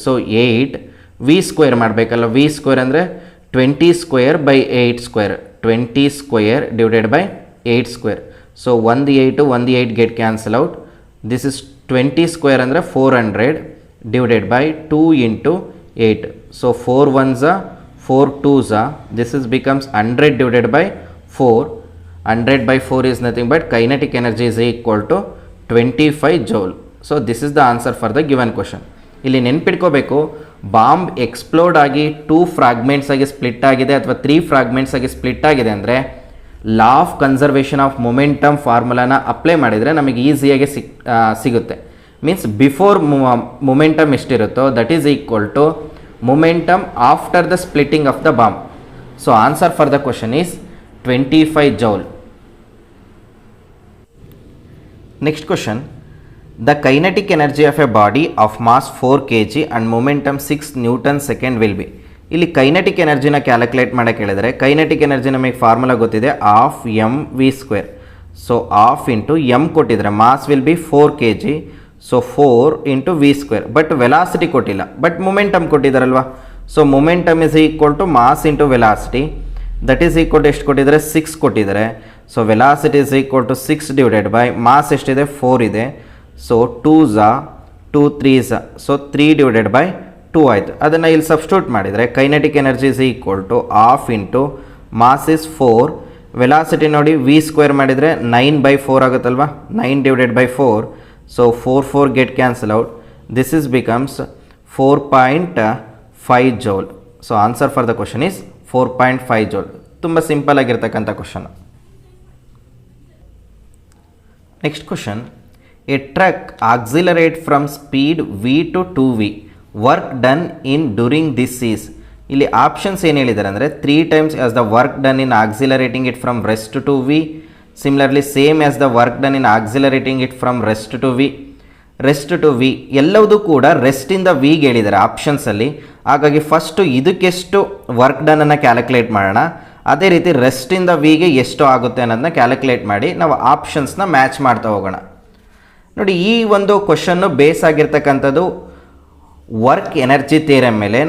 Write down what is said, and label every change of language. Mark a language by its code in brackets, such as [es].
[en] So 8 v square ಮಾಡಬೇಕಲ್ಲ. V square ಅಂದರೆ 20 square by 8 square, 20 square divided by 8 square. So 1 8 get cancel out. This is 20 square ಅಂದರೆ 400 divided by 2 into 8. So 4 1s 4 2s, this is becomes 100 divided by 4. 100 by 4 is nothing but kinetic energy is equal to 25 joule. So this is the answer for the given question. [kn] ಇಲ್ಲಿ ನೆನ್ಪಿಟ್ಕೋಬೇಕು, [en] Bomb explode ಆಗಿ 2 fragments ಆಗಿ split ಆಗಿದೆ ಅಥವಾ 3 ಫ್ರಾಗ್ಮೆಂಟ್ಸ್ ಆಗಿ ಸ್ಪ್ಲಿಟ್ ಆಗಿದೆ ಅಂದರೆ law of conservation of momentum ಫಾರ್ಮುಲಾನ ಅಪ್ಲೈ ಮಾಡಿದರೆ ನಮಗೆ ಈಸಿಯಾಗಿ ಸಿಗುತ್ತೆ. ಮೀನ್ಸ್ ಬಿಫೋರ್ ಮೊಮೆಂಟಮ್ ಎಷ್ಟಿರುತ್ತೋ that is equal to momentum after the splitting of the bomb. So answer for the question is 25 joule. Next question, the kinetic energy of a body of mass 4 kg and momentum 6 Newton second will be. ಇಲ್ಲಿ kinetic ಎನರ್ಜಿನ calculate ಮಾಡೋಕ್ಕೆ ಹೇಳಿದರೆ kinetic energy ನಮಗೆ formula ಗೊತ್ತಿದೆ, half m v square. So half into m ಕೊಟ್ಟಿದ್ರೆ mass will be 4 kg. So 4 into v square. But velocity ಕೊಟ್ಟಿಲ್ಲ, but momentum [kn] ಕೊಟ್ಟಿದ್ದಾರಲ್ವ. [en] So momentum is equal to mass into velocity. That is equal to [kn] ಎಷ್ಟು ಕೊಟ್ಟಿದ್ದಾರೆ, 6 ಕೊಟ್ಟಿದ್ದಾರೆ. [en] So velocity is equal to 6 divided by mass ಎಷ್ಟಿದೆ, 4 ಇದೆ. So 2 ಝಾ 2 3 ಝಾ, ಸೊ 3 ಡಿವೈಡೆಡ್ ಬೈ 2 ಆಯಿತು. ಅದನ್ನು ಇಲ್ಲಿ ಸಬ್ಸ್ಟಿಟ್ಯೂಟ್ ಮಾಡಿದರೆ kinetic energy is equal to half into mass is 4, velocity ನೋಡಿ ವಿ ಸ್ಕ್ವೇರ್ ಮಾಡಿದರೆ 9/4 ಆಗುತ್ತಲ್ವ, 9 divided by 4. So 4 get cancel out. This is becomes 4.5 joule. So answer for the question is 4.5 joule. [kn] ತುಂಬ simple ಆಗಿರ್ತಕ್ಕಂಥ question. [en] Next question, a truck accelerate from speed v to 2v, work done in during this is. ಇಲ್ಲಿ options ಏನು ಹೇಳಿದ್ದಾರೆ ಅಂದರೆ 3 times as the work done in accelerating it from rest to v, similarly same as the work done in accelerating it from rest to v, rest to v [kn] ಎಲ್ಲವೂ ಕೂಡ ರೆಸ್ಟಿಂದ ವಿಗೆ ಹೇಳಿದ್ದಾರೆ ಆಪ್ಷನ್ಸಲ್ಲಿ. ಹಾಗಾಗಿ first ಇದಕ್ಕೆಷ್ಟು work ಡನ್ನನ್ನು calculate ಮಾಡೋಣ, ಅದೇ ರೀತಿ ರೆಸ್ಟಿಂದ ವಿಗೆ ಎಷ್ಟು ಆಗುತ್ತೆ ಅನ್ನೋದನ್ನ ಕ್ಯಾಲ್ಕುಲೇಟ್ ಮಾಡಿ ನಾವು ಆಪ್ಷನ್ಸ್ನ ಮ್ಯಾಚ್ ಮಾಡ್ತಾ ಹೋಗೋಣ. ನೋಡಿ, ಈ ಒಂದು ಕ್ವಶನ್ನು ಬೇಸ್ ಆಗಿರ್ತಕ್ಕಂಥದ್ದು ವರ್ಕ್ ಎನರ್ಜಿ ಥಿಯರಮ್ ಮೇಲೆ.